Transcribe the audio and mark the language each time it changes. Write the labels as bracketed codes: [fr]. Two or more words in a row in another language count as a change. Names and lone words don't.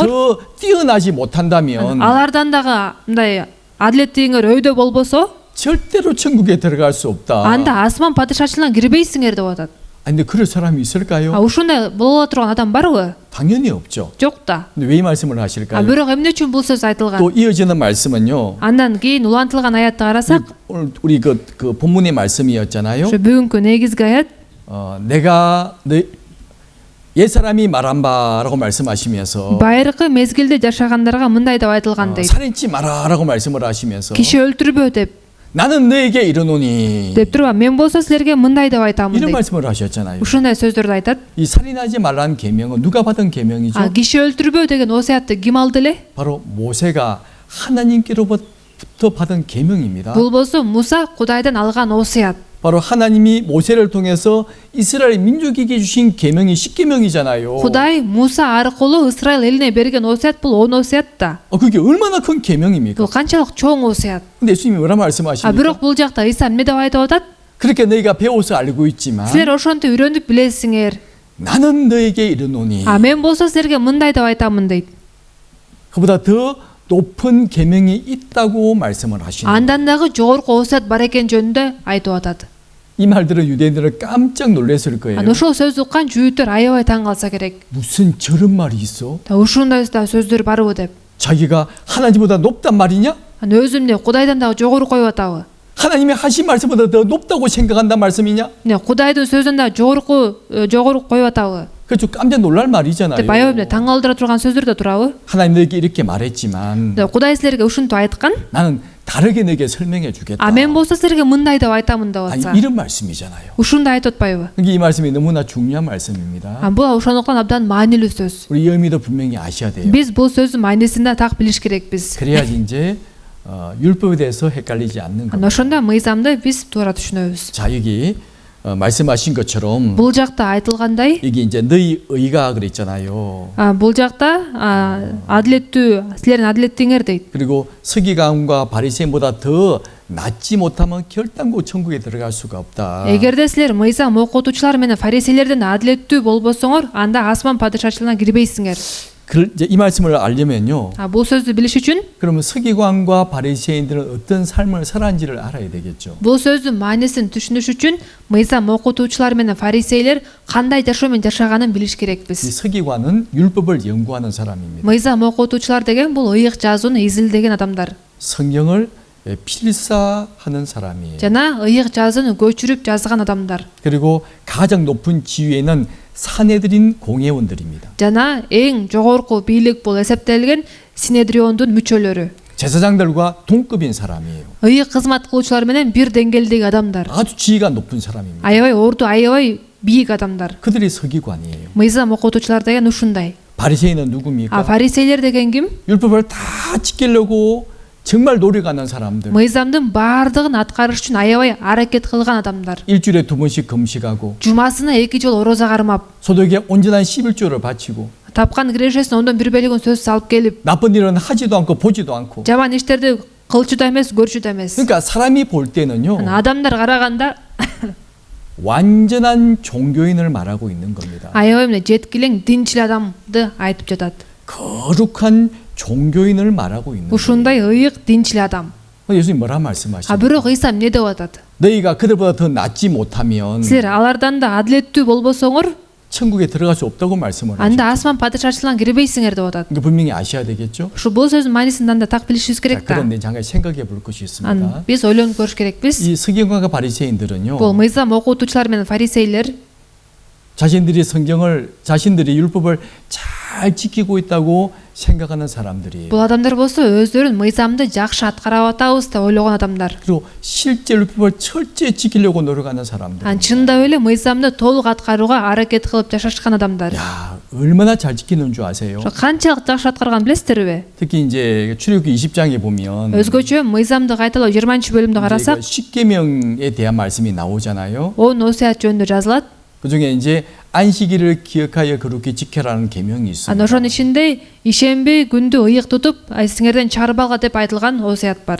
[ko] 더 뛰어나지 못한다면 [ky] алардан дагы мындай адилеттигиңер өйдө болбосо, [ko] 절대로 천국에 들어갈 수 없다. [ky] анда асман падышачылыгына кирбейсиңер деп атат. [ko] 근데 그럴 사람이 있을까요? [ky] Ушундай боло турган адам барбы? [ko] 당연히 없죠. [ky] Жок да. [ko] 근데 왜 이 말씀을 하실까요? [ky] Бирок эмне үчүн бул сөз айтылган? [ko] 또 이어지는 말씀은요. [ky] Андан кийин улантылган аятты карасак, [ko] 오늘 우리 그 본문의 말씀이었잖아요. [ky] ошо бүгүнкү негизги аят, [ko] 내가 옛 사람이 말한 바라고 말씀하시면서 [ky] байыркы мезгилде жашагандарга мындай деп айтылган дейт. [ko] 살인치 마라라고 말씀을 하시면서 [ky] Киши өлтүрбө деп [ko] 나는 너에게 이르노니 [ky] деп турба, мен болсо силерге мындай деп айтамын [ko] 이런 [ky] дейт. [ko] 말씀을 하셨잖아요. [ky] Ушундай сөздөрдү айтат. [ko] 이 살인하지 말라는 계명은 누가 받은 계명이죠? [ky] Киши өлтүрбө деген осуятты ким алды эле? [ko] 바로 모세가 하나님께로부터 받은 계명입니다. [ky] Бул болсо Муса Кудайдан алган осуят. [ko] 바로 하나님이 모세를 통해서 이스라엘 민족에게 주신 계명이 10계명이잖아요. [ky] Кудай Муса аркылуу Исраил элине берген осуят бул 10 осуят да. [ko] 그게 얼마나 큰 계명입니까? [ky] Бул канчалык чоң осуят. [ko] 근데 예수님이 뭐라 말씀하십니까? [ky] Бирок бул жакта Иса эмне деп айтып атат? [ko] 그렇게 너희가 배워서 알고 있지만 [ky] Силер ошентип үйрөнүп билесиңер. [ko] 나는 너에게 이르노니 [ky] Мен болсо силерге мындай деп айтамын дейт. [ko] 그보다 더 높은 계명이 있다고 말씀을 하시는 [ky] Андан дагы жогорку осуят бар экен жөнүндө айтып атат. [ko] 이 말들은 유대인들은 깜짝 놀랐을 거예요. [ky] Ошол сөздү уккан жүйүттөр аябай таң калса керек. [ko] 무슨 저런 말이 있어? [ky] Ушундай да сөздөр барбы деп. [ko] 자기가 하나님보다 높단 말이냐? [ky] Өзүмдү Кудайдан дагы жогору коюп атабы? [ko] 하나님의 하신 말씀보다 더 높다고 생각한단 말씀이냐? [ky] Кудайдын сөзүн да жогору коюп атабы? [ko] 그렇죠. 깜짝 놀랄 말이잖아요. [ky] деп аябай таң калтыра турган сөздөр да турабы? [ko] 하나님 너에게 이렇게 말했지만 [ky] Кудай силерге ушинтип айткан, [ko] 나는 다르게 너에게 설명해 주겠다. [ky] мен болсо силерге мындай деп айтамын деп атса. [ko] 아니, 이런 말씀이잖아요. [ky] Ушундай айтып атпайбы? [ko] 이 말씀이 너무나 중요한 말씀입니다. [ky] Бул ошондуктан абдан маанилүү сөз. [ko] 우리 여미도 분명히 아셔야 돼요. [ky] Биз бул сөздүн маанисин да так билиш керекпиз. [ko] 그래야지 이제 율법에 대해서 헷갈리지 않는 겁니다. [ky] Ошондо мыйзамды биз туура түшүнөбүз. [ko] 자, 여기 말씀하신 것처럼 [ky] Бул жакта айтылгандай, [ko] 이게 이제 너희 의가 그랬잖아요. [ky] бул жакта адилеттүү, силердин адилеттиңер дейт. [ko] 그리고 서기관과 바리새인보다 더 낫지 못하면 결단코 천국에 들어갈 수가 없다. [ky] Эгерде силер мыйзам окутуучулар менен фарисейлерден адилеттүү болбосоңор, анда асман падышачылыгына кирбейсиңер. [ko] 이제 이 말씀을 알려면요. [ky] Бул сөздү билиш үчүн [ko] 그러면 서기관과 바리새인들은 어떤 삶을 살았는지를 알아야 되겠죠. [ky] бул сөздүн маанисин түшүнүш үчүн мыйзам окутуучулар менен фарисейлер кандай жашоо менен жашаганын билиш [ko] 이 [ky] керекпиз. [ko] 서기관은 율법을 연구하는 사람입니다. [ky] Мыйзам окутуучулар деген бул ыйык жазууну изилдеген адамдар. [ko] 성경을 필사하는 사람이에요. [ky] жана ыйык жазууну көчүрүп жазган адамдар. [ko] 그리고 가장 높은 지위에는 사내들인 공회원들입니다. [ky] жана эң жогорку бийлик бул эсептелген Синедриондун мүчөлөрү. [ko] 제사장들과 동급인 사람이에요. [ky] ыйык кызмат кылуучулар менен бир деңгээлдеги адамдар. [ko] 아주 지위가 높은 사람입니다. [ky] аябай орду, аябай бийик адамдар. [ko] 그들이 서기관이에요. [ky] мыйзам окутуучулар деген ушундай. [ko] 바리새인은 누굽니까? [ky] фарисейлер деген ким? [ko] 율법을 다 지키려고 정말 노력하는 사람들. [ky] мыйзамдын баардыгын аткарыш үчүн аябай аракет кылган адамдар. [ko] 일주일에 2번씩 금식하고 [ky] жумасына 2 жолу ороза кармап, [ko] 소득의 온전한 11조를 바치고 [ky] тапкан кирешесин ондон бир бөлүгүн сөзсүз алып келип, [ko] 나쁜 일은 하지도 않고 보지도 않고. [ky] жаман иштерди кылчу да эмес, көрчү да эмес. [ko] 그러니까 사람이 볼 때는요. [ky] Адамдар караганда [ko] 완전한 종교인을 말하고 있는 겁니다. [ky] аябай эмне жеткилең динчил адамды айтып жатат. [ko] 거룩한 종교인을 말하고 있는 거예요. [ky] Ушундай ыйык динчил адам. [ko] 예수님 뭐라 [ky] А [ko] 말씀하십니까? [ky] бирок Ыйса эмне деп атат? [ko] 너희가 그들보다 더 낫지 못하면 [ky] Силер алардан да адилеттүү болбосоңор, [ko] 천국에 들어갈 수 없다고 말씀을 하시죠. [ky] анда асман падышачылыгына кирбейсиңер деп атат. [ko] 그러니까 분명히 아셔야 되겠죠. [ky] Ушу бул сөздүн маанисин анда так билишибиз [ko] 자, [ky] керек да. [ko] 그런데 잠깐 생각해 볼 것이 있습니다. [ky] Аны биз ойлонуп көрүш керекпиз. [ko] 이 서기관과 바리새인들은요. [ky] Бул мыйзам окутуучулар менен фарисейлер [ko] 자신들이 성경을 자신들이 율법을 잘 지키고 있다고 생각하는 사람들이에요. [ky] бул адамдар болсо өздөрүн мыйзамды жакшы аткарып атабыз деп ойлогон адамдар. [ko] 그리고 실제 율법을 철저히 지키려고 노력하는 사람들. [ky] Чындап эле мыйзамды толук аткарууга аракет кылып жашашкан адамдар. [ko] 야, 얼마나 잘 지키는 줄 아세요? [ky] Канчалык жакшы аткарган билесиздерби? [ko] 특히 이제 출애굽기 20장에 보면 [ky] Өзгөчө мыйзамды кайталоо 20-бөлүмдө карасак, [ko] 십계명에 대한 말씀이 나오잖아요. [ky] 10 осуят жөнүндө жазылат. [ko] 그중에 이제 안식일을 기억하여 거룩히 지켜라는 계명이 있습니다. [ky] Ошонун ичинде ишемби күндү ыйык тутуп, сиңерден чарып алга деп айтылган осуят бар.